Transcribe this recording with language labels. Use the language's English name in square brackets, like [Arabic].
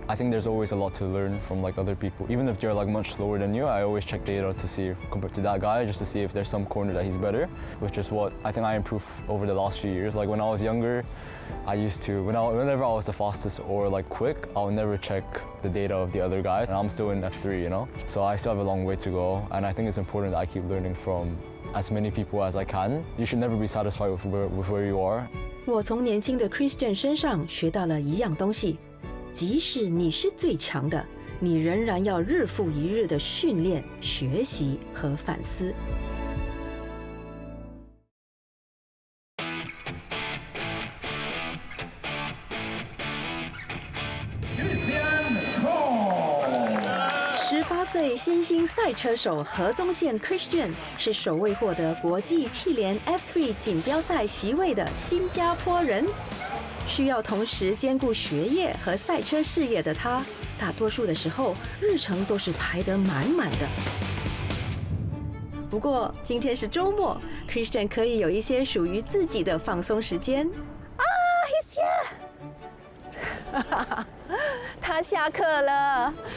[English] I think there's always a lot to learn from like other people. Even if they're like much slower than you, I always check data to see compared to that guy, just to see if there's some corner that he's better, which is what I think I improved over the last few years. Like when I was younger, I used to, whenever I was the fastest or like quick, I'll never check the data of the other guys, and I'm still in F3, you know? So I still have a long way to go, and I think it's important that I keep learning from as many people as I can. You should never be satisfied with where you are. [Chinese] 我从年轻的 Christian 身上学到了一样东西，即使你是最强的，你仍然要日复一日的训练、学习和反思。 18岁新兴赛车手何宗宪 Christian 是首位获得国际汽联 F3 锦标赛席位的新加坡人。需要同时兼顾学业和赛车事业的他，大多数的时候日程都是排得满满的。不过今天是周末 ，Christian 可以有一些属于自己的放松时间。 [English] He's here [Chinese] 他下课了。